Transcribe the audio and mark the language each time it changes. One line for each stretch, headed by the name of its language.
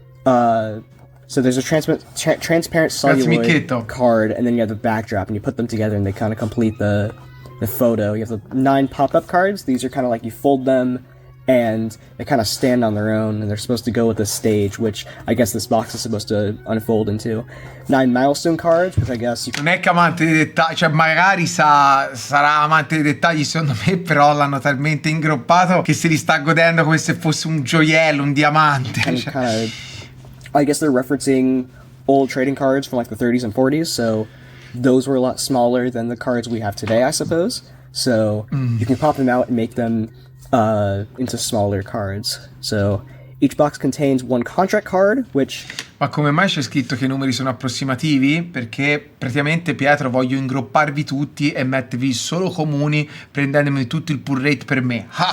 English: so there's a transparent celluloid card, and then you have the backdrop, and you put them together, and they kind of complete the photo. You have the 9 pop-up cards. These are kind of like you fold them, and they kind of stand on their own, and they're supposed to go with the stage, which I guess this box is supposed to unfold into. 9 milestone cards, which I guess...
Italian: Non è che amante dei dettagli, cioè magari sarà amante dei dettagli secondo me, però l'hanno talmente ingroppato che se li sta godendo come se fosse un gioiello, un diamante. Cioè.
English: I guess they're referencing old trading cards from like the 30s and 40s, so those were a lot smaller than the cards we have today, I suppose. So you can pop them out and make them into smaller cards. So each box contains 1 contract card, which...
Italian: Ma come mai c'è scritto che i numeri sono approssimativi? Perché praticamente, Pietro, voglio ingropparvi tutti e mettervi solo comuni, prendendomi tutto il pull rate per me.